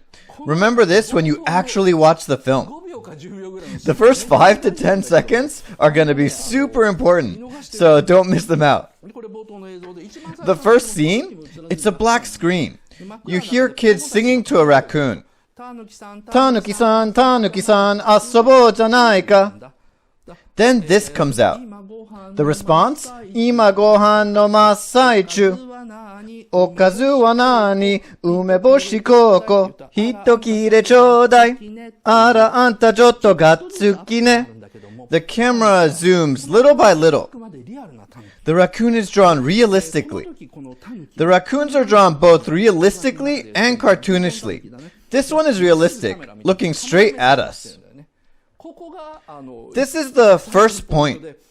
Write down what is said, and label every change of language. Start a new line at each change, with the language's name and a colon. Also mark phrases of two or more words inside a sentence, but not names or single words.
English: Remember this when you actually watch the film. The first 5 to 10 seconds are going to be super important, so don't miss them out. The first scene, it's a black screen. You hear kids singing to a raccoon.
Japanese: たぬきさん、たぬきさん、あそぼじゃないか.
English: Then this comes out. The response,
Japanese: 今ごはんの真っ最中. おかずはなに？梅干しこうこ. ひときれちょうだい. あらあんたちょっとがっつきね.
English: The camera zooms little by little. The raccoon is drawn realistically. The raccoons are drawn both realistically and cartoonishly. This one is realistic, looking straight at us. This is the first point.